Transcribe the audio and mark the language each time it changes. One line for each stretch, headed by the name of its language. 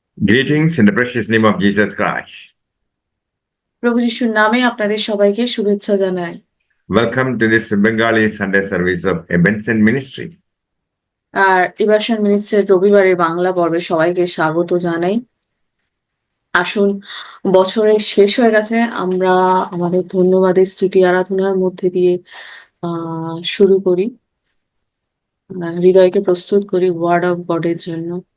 English: Greetings in the precious name of Jesus Christ.
Bangla: প্রভু যিশুর নামে আপনাদের সবাইকে শুভেচ্ছা জানাই।
English: Welcome to this Bengali Sunday service of a Benson Ministry.
Bangla: আর ইভাশন মিনিস্ট্রির রবিবারের বাংলা পর্বে সবাইকে স্বাগত জানাই। আসুন, বছরের শেষ হয়ে গেছে, আমরা আমাদের ধন্যবাদের স্তুতি আরাধনার মধ্যে দিয়ে শুরু করি। হৃদয়কে প্রস্তুত করি
English: word of গডের
Bangla: জন্য।